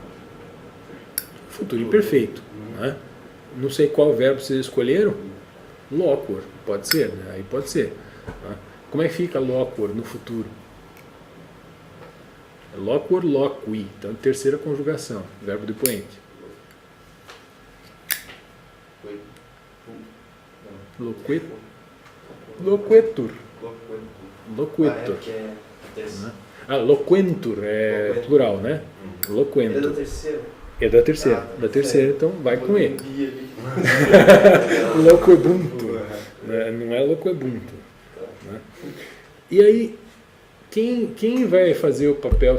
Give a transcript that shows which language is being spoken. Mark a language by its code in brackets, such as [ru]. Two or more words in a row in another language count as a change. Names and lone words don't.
[pt] Futuro imperfeito. Né? Não sei qual verbo vocês escolheram. Loquor, pode ser, né? Aí pode ser. Né? Como é que fica loquor no futuro? É [la] loquor, loqui. [pt] Então, terceira conjugação, verbo depoente. Loquetur. Loquetur. Loquentur é plural, né? Loquentur. É da terceira? É da terceira. Da terceira, então vai com E. Loquebuntu. Não é loquebuntu. Né? E aí, quem vai fazer o papel?